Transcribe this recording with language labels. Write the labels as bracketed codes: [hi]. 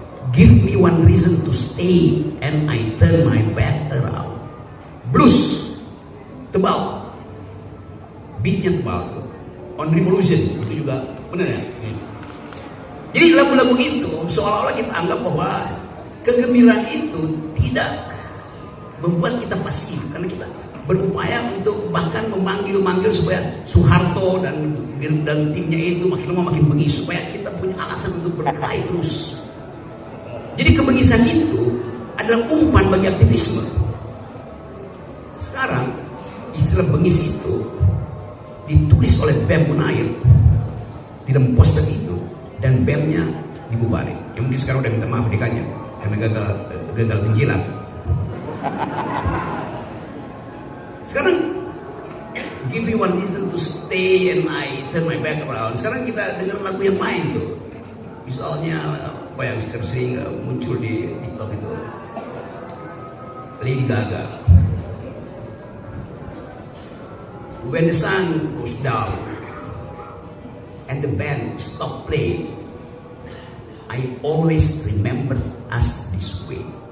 [en] Give me one reason to stay and I turn my back around. [id] Blues tebal, beatnya tebal. On Revolution itu juga benar ya. Jadi lagu-lagu itu seolah-olah kita anggap bahwa kegembiraan itu tidak membuat kita pasif karena kita berupaya untuk bahkan memanggil supaya Soeharto dan timnya itu makin lama makin bengis supaya kita punya alasan untuk berkelahi terus. Jadi kebengisan itu adalah umpan bagi aktivisme. Sekarang istilah bengis itu ditulis oleh BEM Unair di dalam poster itu dan BEM-nya dibubarin. Yang mungkin sekarang udah minta maaf dekannya karena gagal penjilat. Sekarang [en] give me one reason to stay and I turn my back around. [id] Sekarang kita dengar lagu yang lain tuh. Misalnya apa yang sering muncul di TikTok itu, Lady Gaga. [en] When the sun goes down and the band stop playing, I always remember us this way.